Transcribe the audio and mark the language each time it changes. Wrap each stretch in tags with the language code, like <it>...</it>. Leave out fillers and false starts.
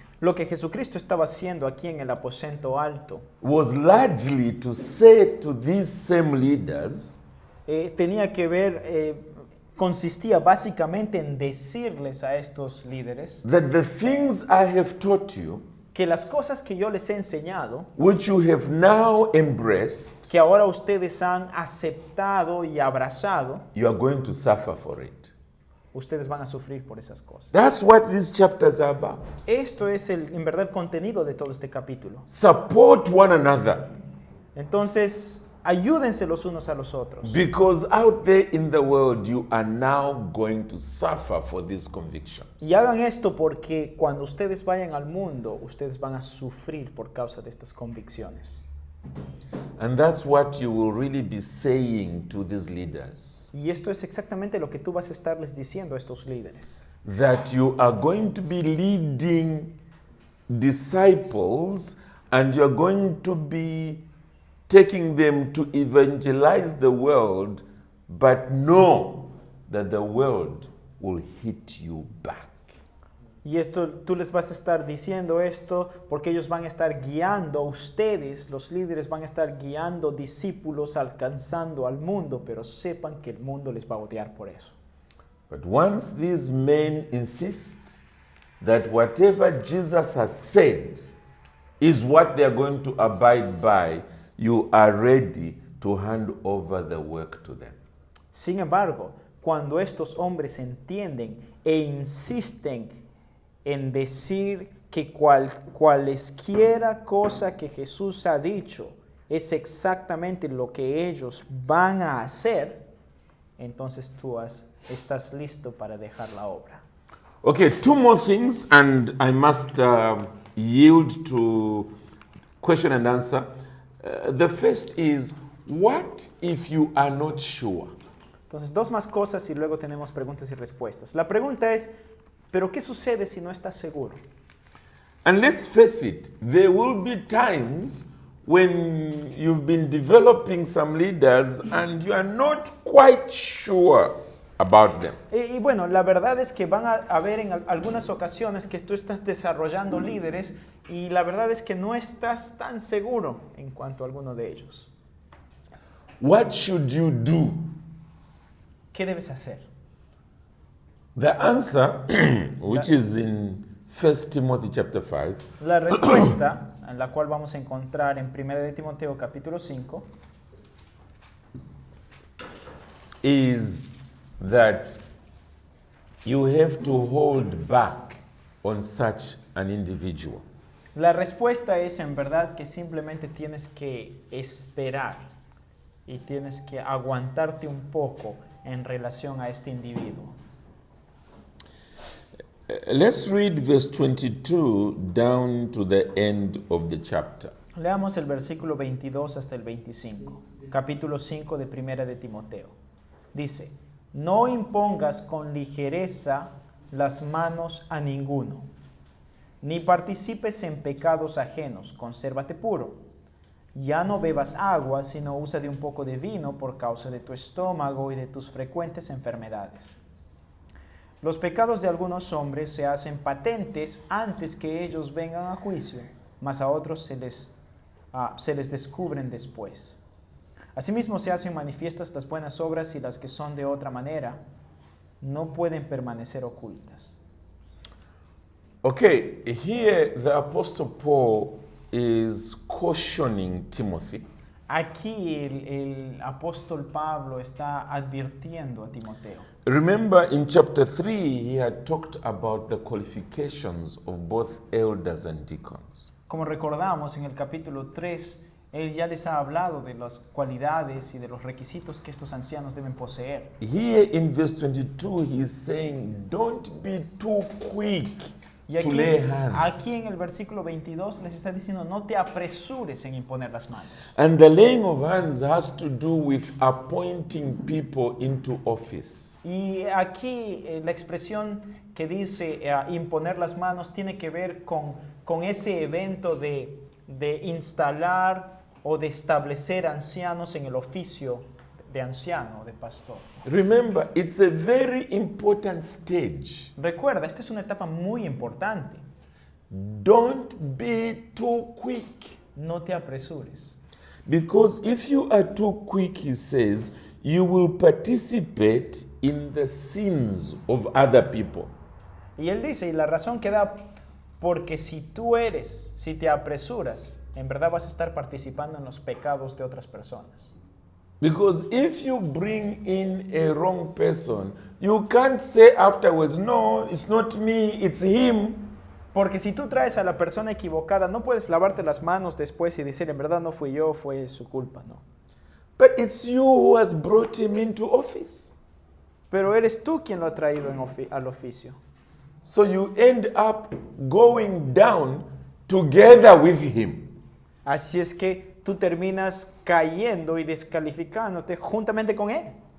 <es>Lo que Jesucristo estaba haciendo aquí en el aposento alto</es> <en>was largely to say to these same leaders,</en> <es>tenía que ver, consistía básicamente en decirles a estos líderes</es> <en>that the things I have taught you,</en> <es>que las cosas que yo les he enseñado,</es> <en>which you have now embraced,</en> <es>que ahora ustedes han aceptado y abrazado,</es> <en>you are going to suffer for it.</en> <es>ustedes van a sufrir por esas cosas.</es> <en>That's what these chapters are about.</en> <es>Esto es en verdad el contenido de todo este capítulo.</es> <en>Support one another,</en> <es>Entonces, ayúdense los unos a los otros.</es> <en>because out there in the world you are now going to suffer for these convictions.</en> <es>Y hagan esto porque cuando ustedes vayan al mundo, ustedes van a sufrir por causa de estas convicciones.</es> <en>And that's what you will really be saying to these leaders.</en> <es>Y esto es exactamente lo que tú vas a estarles diciendo a estos líderes.</es> <en>That you are going to be leading disciples and you're going to be taking them to evangelize the world, but know that the world will hit you back.</en> <es>Y esto, tú les vas a estar diciendo esto porque ellos van a estar guiando a ustedes, los líderes van a estar guiando discípulos alcanzando al mundo, pero sepan que el mundo les va a odiar por eso.</es> <en>But once these men insist that whatever Jesus has said is what they are going to abide by, you are ready to hand over the work to them.</en> <es>Sin embargo, cuando estos hombres entienden e insisten en decir que cualesquiera cosa que Jesús ha dicho es exactamente lo que ellos van a hacer, entonces tú estás listo para dejar la obra.</es> <en>Okay, two more things, and I must yield to question and answer. The first is, what if you are not sure?</en> <es>Entonces, dos más cosas y luego tenemos preguntas y respuestas. La pregunta es, ¿pero qué sucede si no estás seguro?</es> <en>And let's face it, there will be times when you've been developing some leaders and you are not quite sure about them.</en> <es>Y bueno, la verdad es que van a haber en algunas ocasiones que tú estás desarrollando líderes y la verdad es que no estás tan seguro en cuanto a alguno de ellos.</es> <en>What should you do?</en> <es>¿Qué debes hacer?</es> <en>The answer, which is in 1 Timothy chapter 5,</en> <es>La respuesta, en la cual vamos a encontrar en 1 de Timoteo capítulo 5,</es> <en>is that you have to hold back on such an individual.</en> <es>la respuesta es en verdad que simplemente tienes que esperar y tienes que aguantarte un poco en relación a este individuo.</es> <en>Let's read verse 22 down to the end of the chapter.</en> <es>Leamos el versículo 22 hasta el 25, capítulo 5 de 1 de Timoteo. Dice, no impongas con ligereza las manos a ninguno, ni participes en pecados ajenos, consérvate puro. Ya no bebas agua, sino usa de un poco de vino por causa de tu estómago y de tus frecuentes enfermedades. Los pecados de algunos hombres se hacen patentes antes que ellos vengan a juicio, mas a otros se les descubren después. Asimismo se hacen manifiestas las buenas obras y las que son de otra manera no pueden permanecer ocultas.</es> <en>Okay, here the Apostle Paul is cautioning Timothy</en> <es>Aquí el apóstol Pablo está advirtiendo a Timoteo.</es> <en>Remember in chapter 3, he had talked about the qualifications of both elders and deacons.</en> <es>Como recordamos en el capítulo 3, Él ya les ha hablado de las cualidades y de los requisitos que estos ancianos deben poseer.</es> <en>Here in verse 22, he's saying, don't be too quick</en> <es>Y</es> <en>to lay hands.</en> <es>aquí en el versículo 22 les está diciendo, no te apresures en imponer las manos.</es> <en>And the laying of hands has to do with appointing people into office.</en> <es>Y aquí la expresión que dice imponer las manos tiene que ver con ese evento de instalar o de establecer ancianos en el oficio de anciano, de pastor.</es> <en>Remember, it's a very important stage.</en> <es>Recuerda, esta es una etapa muy importante.</es> <en>Don't be too quick.</en> <es>No te apresures.</es> <en>Because if you are too quick, he says, you will participate in the sins of other people.</en> <es>Y él dice, y la razón que da, porque si te apresuras, en verdad vas a estar participando en los pecados de otras personas.</es> <en>Because if you bring in a wrong person, you can't say afterwards, no, it's not me, it's him.</en> <es>Porque si tú traes a la persona equivocada, no puedes lavarte las manos después y decir, en verdad no fui yo, fue su culpa, no.</es> <en>But it's you who has brought him into office.</en> <es>Pero eres tú quien lo ha traído al oficio.</es> <en>So you end up going down together with him.</en> <es>Así es que tú terminas cayendo y descalificándote juntamente con él.</es>